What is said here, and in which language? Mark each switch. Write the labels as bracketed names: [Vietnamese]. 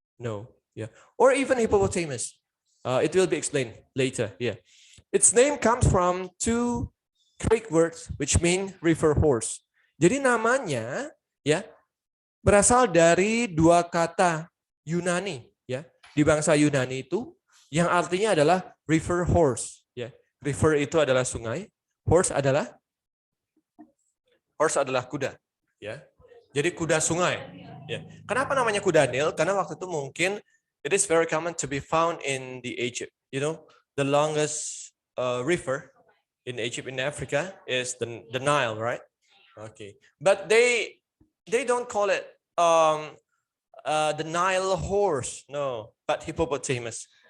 [English] No, or even hippopotamus. It will be explained later. Its name comes from 2 Greek words which mean river horse. [Indonesian] Jadi namanya berasal dari 2 kata Yunani. Di bangsa Yunani itu yang artinya adalah river horse. River itu adalah sungai, horse adalah kuda. Jadi kuda sungai. Kenapa namanya kuda Nil? Karena waktu itu mungkin [English] it is very common to be found in the Egypt. You know, the longest river in Egypt in Africa is the Nile, right? Okay, but they don't call it the Nile horse, no, but hippopotamus.